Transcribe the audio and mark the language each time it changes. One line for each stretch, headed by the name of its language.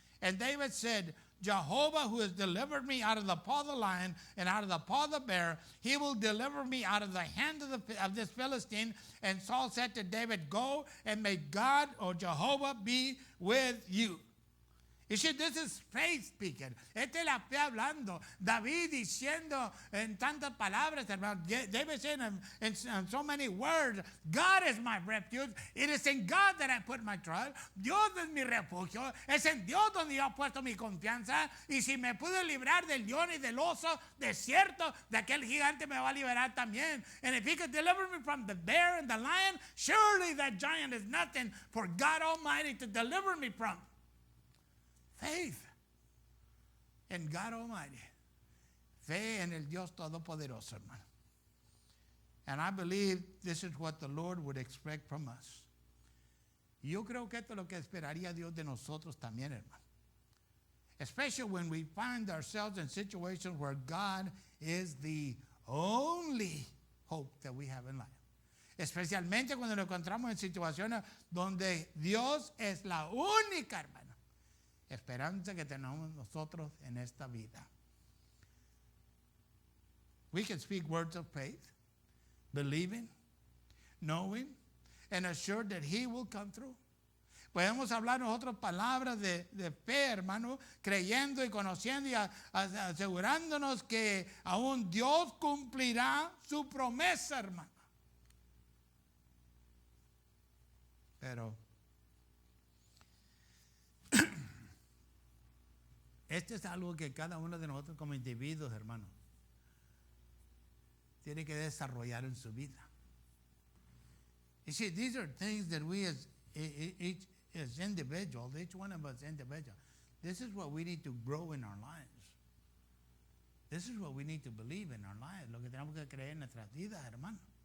English: And David said, Jehovah, who has delivered me out of the paw of the lion and out of the paw of the bear, he will deliver me out of the hand of this Philistine. And Saul said to David, go, and may God or Jehovah be with you. You see, this is faith speaking.
Spanish: Esta es la fe hablando. David diciendo en tantas palabras, hermano.
English: David saying in so many words, God is my refuge. It is in God that I put my trust.
Spanish: Dios es mi refugio. Es en Dios donde yo he puesto mi confianza. Y si me pude librar del león y del oso, de cierto, de aquel gigante me va a liberar también.
English: And if he could deliver me from the bear and the lion, surely that giant is nothing for God Almighty to deliver me from. Faith in God Almighty.
Spanish: Fe en el Dios Todopoderoso, hermano.
English: And I believe this is what the Lord would expect from us.
Spanish: Y yo creo que esto es lo que esperaría Dios de nosotros también, hermano.
English: Especially when we find ourselves in situations where God is the only hope that we have in life.
Spanish: Especialmente cuando nos encontramos en situaciones donde Dios es la única, hermano, esperanza que tenemos nosotros en esta vida.
English: We can speak words of faith, believing, knowing, and assured that He will come through.
Spanish: Podemos hablar nosotros palabras de fe, hermano, creyendo y conociendo y asegurándonos que aún Dios cumplirá su promesa, hermano. Pero este es algo que cada uno de nosotros como individuos, hermano, tiene que desarrollar en su vida.
English: You see, these are things that we as individuals, each one of us individual, this is what we need to grow in our lives. This is what we need to believe in our lives.
Spanish: Lo que tenemos que creer en nuestras vidas, hermano.